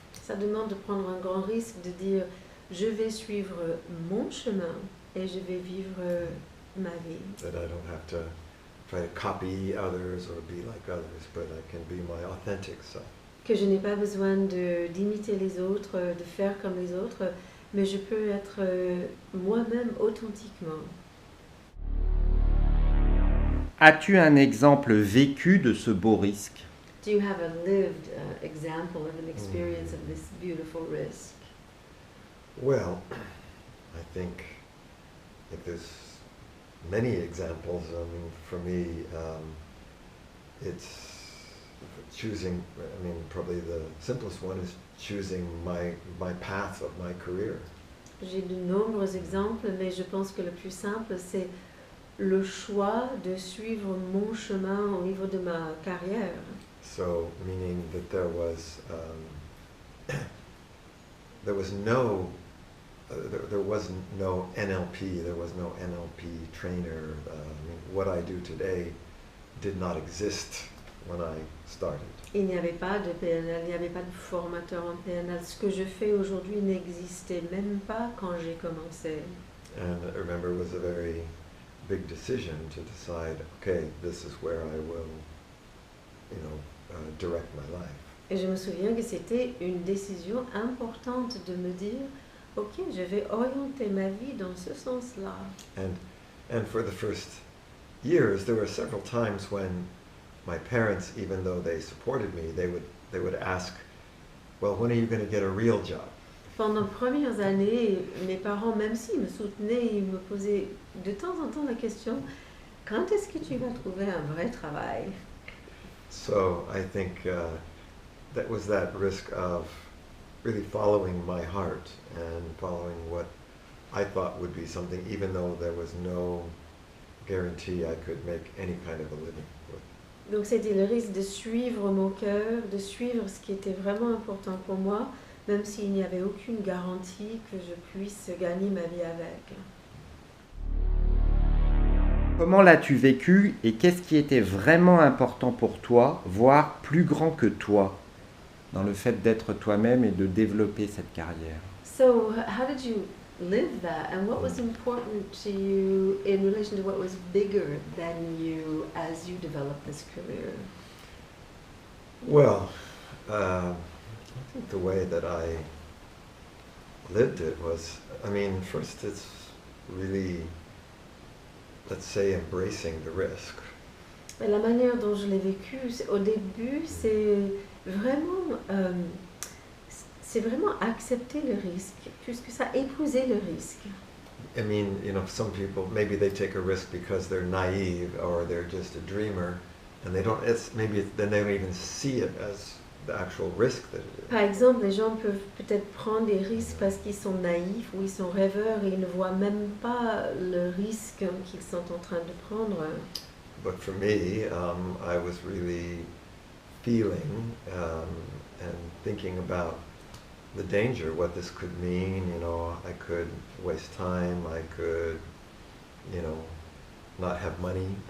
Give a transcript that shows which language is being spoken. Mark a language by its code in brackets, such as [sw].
[fr] Ça demande de prendre un grand risque de dire je vais suivre mon chemin et je vais vivre ma vie. [en] That I don't have to try to copy others or be like others, but I can be my authentic self. [fr] Que je n'ai pas besoin d'imiter les autres, de faire comme les autres, mais je peux être moi-même authentiquement. As-tu un exemple vécu de ce beau risque ? [en] Do you have a lived example of an experience of this beautiful risk? Well, I think there's many examples. I mean, for me, it's choosing, I mean, probably the simplest one is choosing my path of my career. [fr] J'ai de nombreux exemples, mais je pense que le plus simple, c'est le choix de suivre mon chemin au niveau de ma carrière. [en] So, meaning that there was no NLP, there was no NLP trainer. I mean, what I do today did not exist when I started. [fr] Il n'y avait pas de PNL, il n'y avait pas de formateur en PNL. Ce que je fais aujourd'hui n'existait même pas quand j'ai commencé. [en] And I remember it was a very big decision to decide, okay, this is where I will, direct my life. [fr] Et je me souviens que c'était une décision importante de me dire, ok, je vais orienter ma vie dans ce sens-là. [en] And for the first years, there were several times when my parents, even though they supported me, they would ask, well, when are you going to get a real job? [fr] Pendant les premières années, mes parents, même s'ils me soutenaient, ils me posaient de temps en temps la question, quand est-ce que tu vas trouver un vrai travail? [en] So I think that was that risk of really following my heart and following what I thought would be something, even though there was no guarantee I could make any kind of a living with. [fr] Donc c'était le risque de suivre mon cœur, de suivre ce qui était vraiment important pour moi, même s'il n'y avait aucune garantie que je puisse gagner ma vie avec. Comment l'as-tu vécu et qu'est-ce qui était vraiment important pour toi, voire plus grand que toi, dans le fait d'être toi-même et de développer cette carrière? [en] So how did you live that, and what was important to you in relation to what was bigger than you as you developed this career? Well, I think the way that I lived it was, I mean, first it's really, let's say, embracing the risk. [fr] Et la manière dont je l'ai vécu, au début, c'est vraiment accepter le risque, puisque ça épouser le risque. [en] I mean, some people, maybe they take a risk because they're naive or they're just a dreamer, and they don't, then they don't even see it as the actual risk that it is. [fr] Par exemple, les gens peuvent peut-être prendre des risques parce qu'ils sont naïfs ou ils sont rêveurs et ils ne voient même pas le risque qu'ils sont en train de prendre. [en] But for me, I was really feeling and thinking about the danger, what this could mean. I could waste time, I could, not have money,